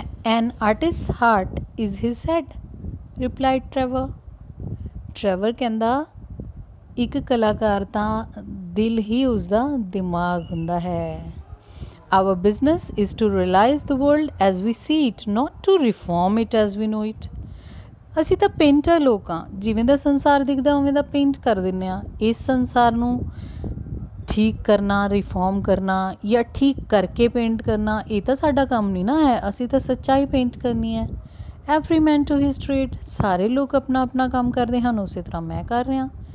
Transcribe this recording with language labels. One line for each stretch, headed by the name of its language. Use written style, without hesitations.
English: An artist's heart is his head, replied Trevor।
Punjabi: Trevor ਕਹਿੰਦਾ ਇੱਕ ਕਲਾਕਾਰ ਤਾਂ ਦਿਲ ਹੀ ਉਸਦਾ ਦਿਮਾਗ ਹੁੰਦਾ ਹੈ।
English: Our business is to realize the world as we see it, not to reform it as we know it।
Punjabi: ਅਸੀਂ ਤਾਂ ਪੇਂਟਰ ਲੋਕ ਹਾਂ, ਜਿਵੇਂ ਦਾ ਸੰਸਾਰ ਦਿਖਦਾ ਉਵੇਂ ਦਾ ਪੇਂਟ ਕਰ ਦਿੰਦੇ ਹਾਂ। ਇਸ ਸੰਸਾਰ ਨੂੰ ਠੀਕ ਕਰਨਾ, ਰਿਫੋਰਮ ਕਰਨਾ ਜਾਂ ਠੀਕ ਕਰਕੇ ਪੇਂਟ ਕਰਨਾ, ਇਹ ਤਾਂ ਸਾਡਾ ਕੰਮ ਨਹੀਂ ਨਾ ਹੈ। ਅਸੀਂ ਤਾਂ ਸੱਚਾਈ ਪੇਂਟ ਕਰਨੀ ਹੈ।
English: every man to his trade,
Punjabi: ਸਾਰੇ ਲੋਕ ਆਪਣਾ ਆਪਣਾ ਕੰਮ ਕਰਦੇ ਹਨ, ਉਸੇ ਤਰ੍ਹਾਂ ਮੈਂ ਕਰ ਰਿਹਾ।